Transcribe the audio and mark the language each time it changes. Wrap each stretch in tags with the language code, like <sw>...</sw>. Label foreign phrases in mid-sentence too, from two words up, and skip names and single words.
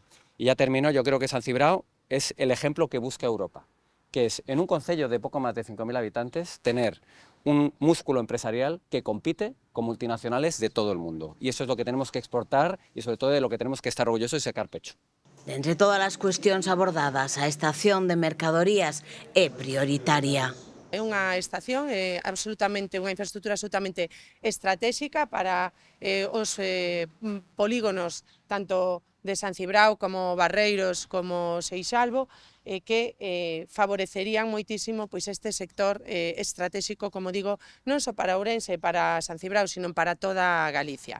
<es>Y ya termino, yo creo que San Cibrao es el ejemplo que busca Europa, que es en un concello de poco más de 5.000 habitantes tener un músculo empresarial que compite con multinacionales de todo el mundo. Y eso es lo que tenemos que exportar y sobre todo de lo que tenemos que estar orgullosos y sacar pecho.</es> <gl>De entre todas as cuestións abordadas, a estación de mercadorías é prioritaria. É unha estación, unha infraestructura absolutamente estratégica para os polígonos tanto de San Cibrao como Barreiros como Seixalbo, que favorecerían moitísimo este sector estratégico, como digo, non só para Ourense e para San Cibrao, sino para toda Galicia.</gl>